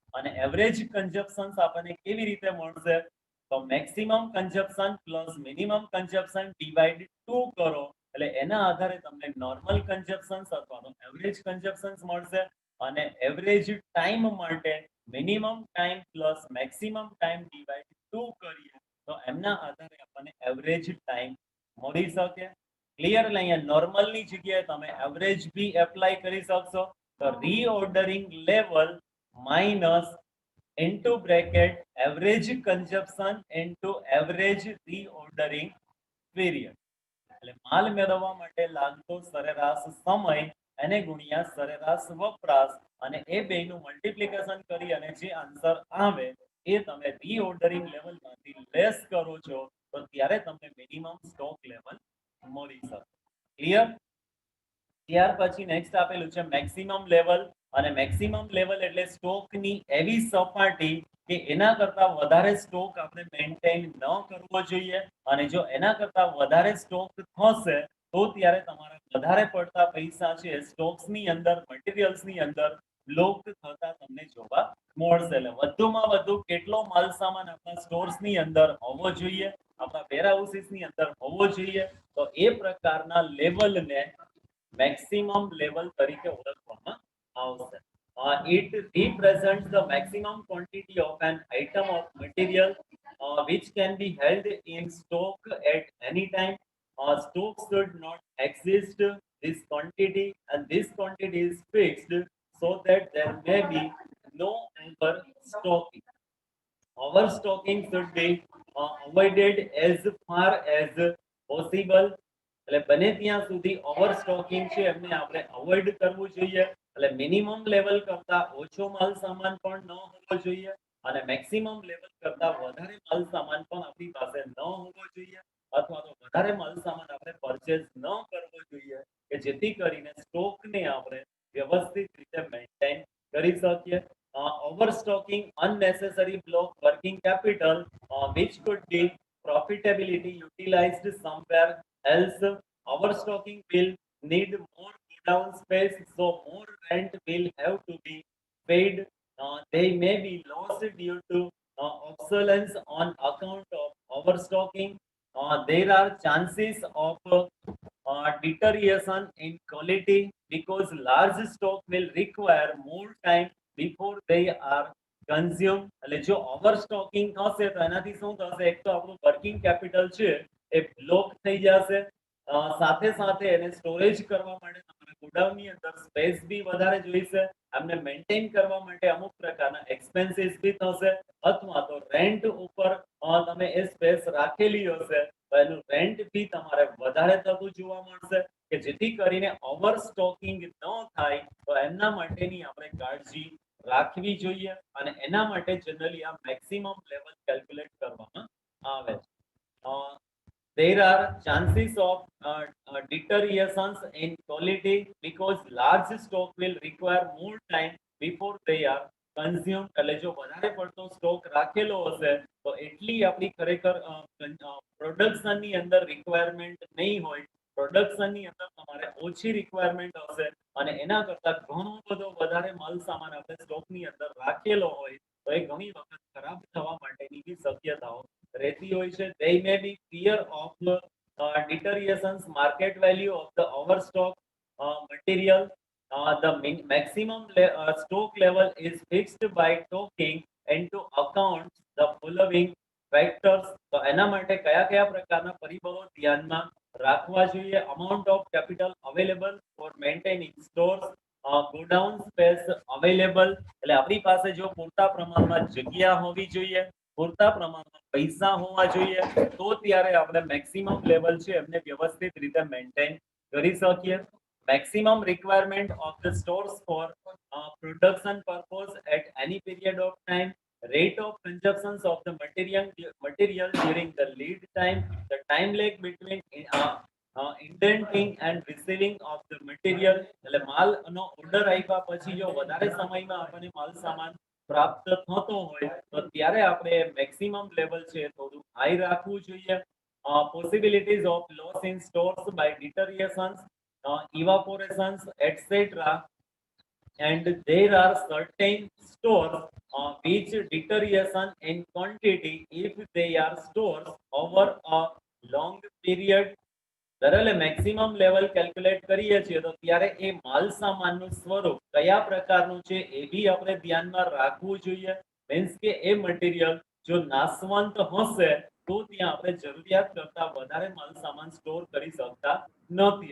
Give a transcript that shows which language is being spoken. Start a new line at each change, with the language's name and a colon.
Gujarati: અને average consumption આપણને કેવી રીતે મળશે તો maximum consumption plus minimum consumption divide 2 કરો એટલે એના આધારે તમને નોર્મલ કન્ઝપ્શન અથવા તો એવરેજ કન્ઝપ્શન મળશે. અને એવરેજ ટાઈમ માટે minimum time plus maximum time divide 2 કરીએ તો એમના આધારે આપણને એવરેજ ટાઈમ મળી શકે. ક્લિયર? એટલે અહીંયા નોર્મલની જગ્યાએ તમે એવરેજ બી એપ્લાય કરી શકશો.
English: તો reordering level minus into bracket average consumption into average reordering period.
Gujarati: એટલે માલ મેળવવા માટે લાગતો સરેરાશ સમય એને ગુણ્યા સરેરાશ વપરાશ અને એ બેયનું મલ્ટીપ્લિકેશન કરી અને જે આન્સર આવે એ તમે રીઓર્ડરિંગ લેવલમાંથી લેસ કરો છો તો ત્યારે તમને મિનિમમ સ્ટોક લેવલ મળી શકે. ક્લિયર? ત્યાર પછી નેક્સ્ટ આપેલું છે મેક્સિમમ લેવલ અને મેક્સિમમ લેવલ એટલે સ્ટોકની એવી સપાટી કે એના કરતા વધારે સ્ટોક આપણે મેન્ટેન ન કરવો જોઈએ અને જો એના કરતા વધારે સ્ટોક થશે તો ત્યારે તમારા વધારે પડતા પૈસા છે સ્ટોક્સની અંદર મટીરીયલ્સની અંદર બ્લોક થતા તમને જોવા મળશે. એટલે વધુમાં વધુ કેટલો માલ સામાન આપણા સ્ટોર્સની અંદર હોવો જોઈએ, આપણા વેરહાઉસીસની અંદર હોવો જોઈએ, તો એ પ્રકારના લેવલને maximum level તરીકે ઓળખવામાં આવશે.
English: It represents the maximum quantity of an item of material which can be held in stock at any time. Stock should not exist this quantity and this quantity is fixed so that there may be no overstocking. Overstocking should be avoided as far as possible.
Gujarati: એટલે બને ત્યાં સુધી ઓવરસ્ટોકિંગ છે એમને આપણે avoid કરવું જોઈએ. એટલે મિનિમમ લેવલ કરતા ઓછો માલ સામાન પણ ન હોવો જોઈએ અને મેક્સિમમ લેવલ કરતા વધારે માલ સામાન પણ આપણી પાસે ન હોવો જોઈએ અથવા તો વધારે માલ સામાન આપણે પરચેઝ ન કરવો જોઈએ કે જેથી કરીને સ્ટોકને આપણે વ્યવસ્થિત રીતે મેન્ટેન કરી શકીએ.
English: Overstocking unnecessary block working capital which could be profitability utilized somewhere else. Overstocking will need more godown space, so more rent will have to be paid. They may be lost due to obsolescence on account of overstocking. There are chances of deterioration in quality because large stock will require more time before they are consumed.
Gujarati: એટલે જો ઓવરસ્ટોકિંગ થશે તો એનાથી શું થશે? એક તો આપણું વર્કિંગ કેપિટલ છે એ બ્લોક થઈ જશે, સાથે સાથે એને સ્ટોરેજ કરવા માટે તમારા ગોડાઉનની અંદર સ્પેસ બી વધારે જોઈશે, એમને મેન્ટેન કરવા માટે અમુક પ્રકારના એક્સપેન્સીસ બી થશે અથવા તો રેન્ટ ઉપર તમે એ સ્પેસ રાખેલી હશે તો એનું રેન્ટ બી તમારે વધારે થતું જોવા મળશે કે જેથી કરીને ઓવરસ્ટોકિંગ ન થાય તો એમના માટેની આપણે કાળજી રાખવી જોઈએ અને એના માટે જનરલી આ મેક્સિમમ લેવલ કેલ્ક્યુલેટ કરવામાં આવે છે.
English: There are chances of deteriorations in quality because large stock will require more time before they are consumed.
Gujarati: એટલે જો વધારે પડતો સ્ટોક રાખેલો હશે તો એટલી આપણી ખરેખર પ્રોડક્શનની અંદર રિક્વાયરમેન્ટ નહીં હોય, પ્રોડક્શનની અંદર તમારે ઓછી રિક્વાયરમેન્ટ હશે અને એના કરતા ઘણો બધો વધારે માલ સામાન આપણે સ્ટોકની અંદર રાખેલો હોય તો એ ઘણી વખત ખરાબ થવા માટેની બી શક્યતાઓ રહેતી હોય છે.
English: They may be fear of deteriorations market value of the overstock material. The maximum stock level is fixed by taking into account the following factors.
Gujarati: તો એના માટે કયા કયા પ્રકારના પરિબળો ધ્યાનમાં રાખવા જોઈએ?
English: amount of capital available for maintaining stores, godown space available.
Gujarati: એટલે આપણી પાસે જો પૂરતા પ્રમાણમાં જગ્યા હોવી જોઈએ, પૂરતા પ્રમાણમાં પૈસા હોવા જોઈએ તો ત્યારે આપણે મેક્સિમમ લેવલ છે એમને વ્યવસ્થિત રીતે મેન્ટેન કરી શકીએ.
English: Maximum requirement of the stores for production purpose at any period of time. Rate of consumption of the material during the lead time. The time lag between indenting and receiving of the material.
Gujarati: એટલે માલનો order આપ્યા પછી જો વધારે સમયમાં આપણને માલ સામાન પ્રાપ્ત થતો હોય તો ત્યારે આપણે મેક્સિમમ લેવલ છે થોડું હાઈ રાખવું જોઈએ.
English: Possibilities of loss in stores by deteriorations, evaporations, etc. And there are certain stores which deterioration in quantity if they are stored over a long period.
Gujarati: એટલે મેક્સિમમ લેવલ કેલ્ક્યુલેટ કરીએ છીએ તો ત્યારે એ માલ સામાનનું સ્વરૂપ કયા પ્રકારનું છે એ બી આપણે ધ્યાનમાં રાખવું જોઈએ. મીન્સ કે એ મટીરિયલ જો નાશવંત હશે તો ત્યાં આપણે જરૂરિયાત કરતા વધારે માલ સામાન સ્ટોર કરી શકતા નથી.